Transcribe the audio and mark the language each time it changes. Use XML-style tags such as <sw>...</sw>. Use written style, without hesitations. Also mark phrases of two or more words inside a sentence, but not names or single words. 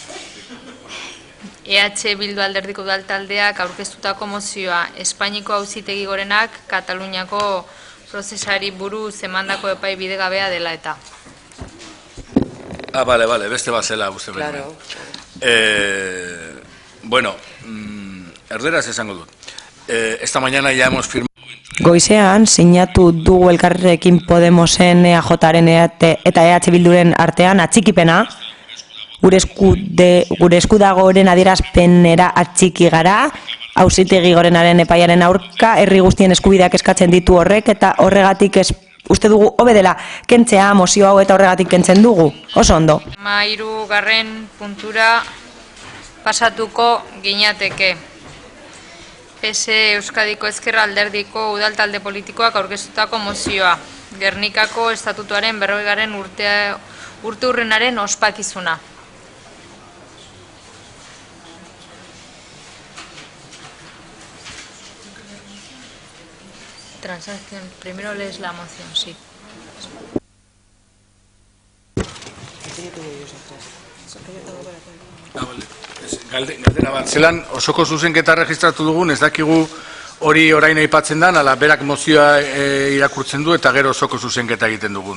<eu>EH Bildu alderdiko udaltaldeak aurkeztutako mozioa. Espainiko Auzitegi Gorenak Kataluniako prozesari buruz emandako epai bidegabea dela eta. Bale, beste bazela uste behar. Claro. Bueno, erderaz esango dut.</eu> <es>Esta mañana ya hemos firmado...</es> <eu>Goizean, sinatu dugu Elkarrekin Podemosen EAJaren eta EH Bilduren artean atxikipena, gure esku dagoen adierazpenera atxiki gara, Auzitegi Gorenaren epaiaren aurka, herri guztien eskubideak eskatzen ditu horrek, eta horregatik uste dugu hobe dela kentzea mozio hau eta horregatik kentzen dugu. Oso ondo. 13. puntura pasatuko ginateke. PS Euskadiko Ezkerra alderdiko udaltalde politikoak aurkeztutako mozioa. Gernikako estatutuaren 40. urte hurrenaren ospakizuna.</eu> <es>Transacción. Primero lees la moción, sí.</es> <eu>Galdera bat, zelan osoko zuzenketa registratu dugun, ez dakigu hori orain aipatzen dan, ala berak mozioa irakurtzen du eta gero osoko zuzenketa egiten dugun.</eu>